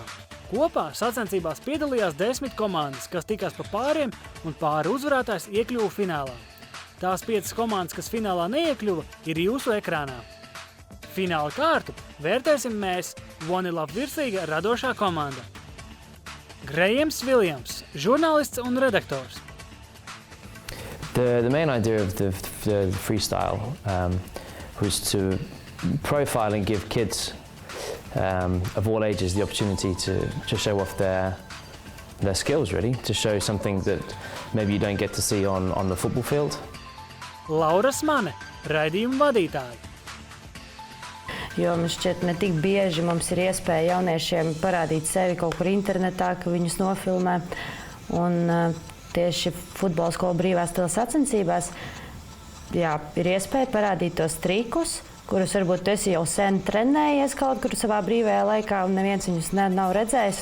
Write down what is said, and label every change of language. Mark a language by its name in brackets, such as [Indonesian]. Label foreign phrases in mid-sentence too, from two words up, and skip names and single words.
[Latvian] Kopā sacensībās piedalījās 10 komandas, kas tikās pa pāriem, un pāri uzvarētājs iekļuva finālā. Tās 5 komandas, kas finālā neiekļuva, ir jūsu ekrānā. Fināla kārtu vērtēsim mēs, Vanilap virslīga radošā komanda. Grējams Viljams, žurnālists un redaktors. [English] The main idea of the freestyle was to profile and give kids of all ages the opportunity to show off their skills, really, to show something that maybe you don't get to see on the football field. [Latvian] Laura Smane, raidījuma vadītāja. Jo man šķiet, ne tik bieži mums ir iespēja jauniešiem parādīt sevi kaut kur internetā, ka viņus nofilmē. Un tieši futbola skolu brīvā stila sacensībās ir iespēja parādīt tos trikus, kurus varbūt tu esi jau sen trenējies kaut kur savā brīvajā laikā, un neviens viņus nav redzējis.